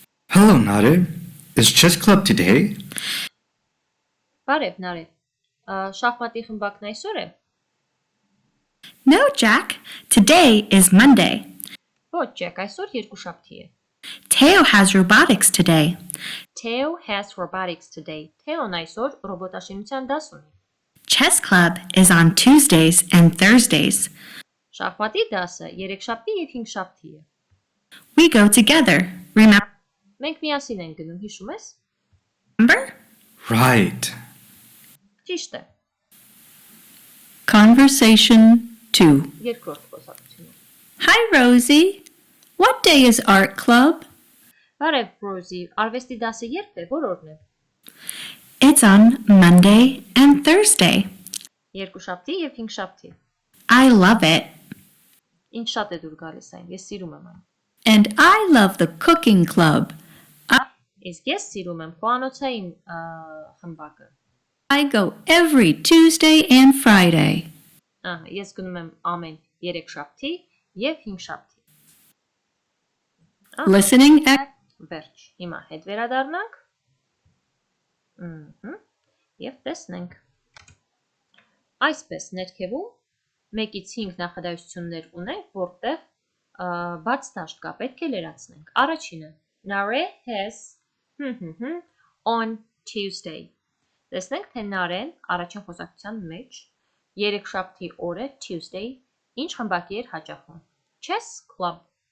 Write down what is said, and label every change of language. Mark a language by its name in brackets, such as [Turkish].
[English] Hello, Nare. Is chess club today? [Armenian] Բարև, Նարեկ։ Շախմատի խմբակն այսօր է։ [English] No, Jack. Today is Monday. [Armenian] Ոչ, Ջեք, այսօր երկուշաբթի է։ [English] Teo has robotics today. Theo has robotics today. [Armenian] Theon այսօր ռոբոտաշինության դաս ունի։ [English] Chess club is on Tuesdays and Thursdays. [Armenian] Շախմատի դասը երեքշաբթի եւ հինգշաբթի է։ [English] We go together. Remember? [Armenian] Մենք միասին ենք գնում, հիշում ես։ [English] Right. [Armenian] Ճիշտ է։ [English] Conversation 2. [Armenian] Երկրորդ խոսակցությունը։ [English] Hi, Rosie. What day is art club? [Armenian] Բարև, Ռոզի, արվեստի դասը երբ է, որ օրն է։ [English] It's on Monday and Thursday. [Armenian] Երկուշաբթի եւ հինգշաբթի։ [English] I love it. [Armenian] Ինչ շատ է դուր գալիս այն, ես սիրում եմ այն։ [English] And I love the cooking club. [Armenian] Իսկ ես սիրում եմ խոհանոցային խմբակը։ [English] I go every Tuesday and Friday. [Armenian] Ես գնում եմ ամեն երեքշաբթի եւ հինգշաբթի։ [English] Listening at [Armenian] Վերջ։ Հիմա հետ վերադառնանք։ Եվ տեսնենք։ Այսպես ներքևում 1-ից 5 նախադասություններ ունենք, որտեղ բաց դաշտ կա, պետք է լրացնենք։ Առաջինը [English] Nare has on Tuesday։ [Armenian] Տեսնենք, թե Նարեն առաջին խոսակցության մեջ երեքշաբթի օրը Tuesday ինչ խմբակի էր հաճախում։ Chess club։